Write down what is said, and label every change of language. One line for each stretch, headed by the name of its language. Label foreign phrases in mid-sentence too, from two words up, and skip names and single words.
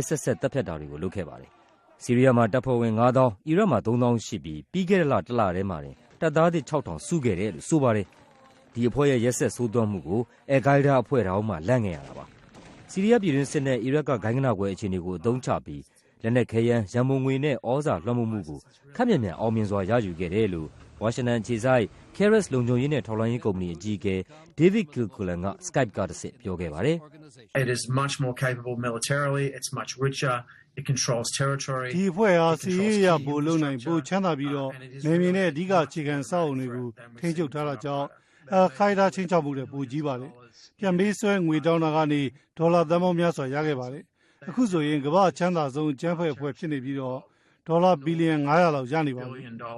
Burmese: ဆက်ဆက်တပ်ဖြတ်တာတွေကိုလုပ်ခဲ့ပါတယ်။ဆီးရီးယားမှာတပ်ဖွဲ့ဝင် 9000 အီရတ်မှာ3000ရှိပြီးပြီးခဲ့တဲ့လတစ်လထဲမှာတင်တပ်သားသစ် 6000 စုခဲ့တယ်လို့ဆိုပါတယ်။ဒီအဖွဲ့ရဲ့ရက်ဆက်ဆိုးသွမ်းမှုကိုအယ်ကိုင်ဒါအဖွဲ့တောင်မှလန့်ခဲ့ရတာပါ။ဆီးရီးယားပြည်တွင်းစစ်နဲ့အီရတ်ကဂိုင်းကနကွဲအခြေအနေကိုအသုံးချပြီးလက်နက်ခဲယမ်းရန်ပုံငွေနဲ့ဩဇာလွှမ်းမိုးမှုကိုခက်မြန်မြန်အောင်မြင်စွာရယူခဲ့တယ်လို့ဝါရှင်တန်အခြေစိုက် Keras လုံခြုံရေးနဲ့ထောက်လှမ်းရေးကုမ္ပဏီအကြီးအကဲ David Kilcullen က Skype ကတဆင့်ပြောခဲ့ပါတယ်
English: ။ It is much more capable militarily, it's much richer, it controls territory.
Burmese: ဒီအဖွဲ့ဟာစီးရီးယားပိုလုံနိုင်ပိုချမ်းသာပြီးတော့နေမြင်တဲ့အဓိကအခြေခံစောက်အုံတွေကိုထိန်းချုပ်ထားတာကြောင့်ခိုင်ဒါချင်းချောက်မှုတွေပိုကြီးပါတယ်။ပြန်ပေးဆွဲငွေတောင်းတာကနေဒေါ်လာသန်းပေါင်းများစွာရခဲ့ပါတယ်။အခုဆိုရင်ကမ္ဘာချမ်းသာဆုံးကျန်းဖက်အဖွဲ့ဖြစ်နေပြီးတော့ဒေါ်လာဘီလီယံ900လောက်ရနေပါပြီ